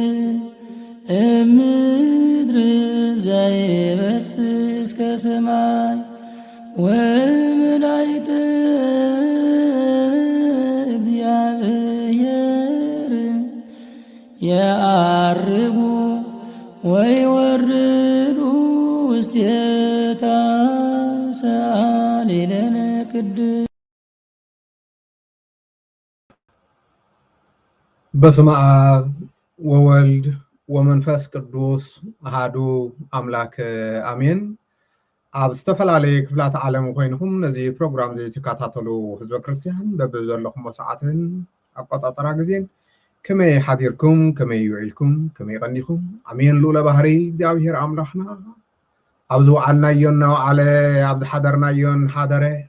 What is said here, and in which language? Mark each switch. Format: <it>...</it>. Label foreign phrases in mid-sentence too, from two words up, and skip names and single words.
<gez>እምድር ዘይበስስ ከሰማይ ወመላእክተ እግዚአብሔር የዐርጉ ወይወርዱ ውስቴታ ሰአሊለነ ቅድስት። በስመ አብ ወወልድ ወመንፈስ ቅዱስ አሃዱ አምላክ አሜን።</gez> <ti>ኣብ ዝተፈላለየ ክፍላት ዓለም ኮይንኩም ነዚ ፕሮግራም እዚ ትከታተሉ ህዝበ ክርስቲያን በብዘለኹም ሰዓትን ኣቆፃፅራ ግዜን ከመይ ሓቲርኩም ከመይ ውዒልኩም ከመይ ቀኒኹም ኣሜን። ልኡለ ባህሪ እግዚኣብሔር ኣምላኽና ኣብ ዝወዓልናዮን ናውዓለ ኣብ ዝሓደርናዮን ሓደረ</ti>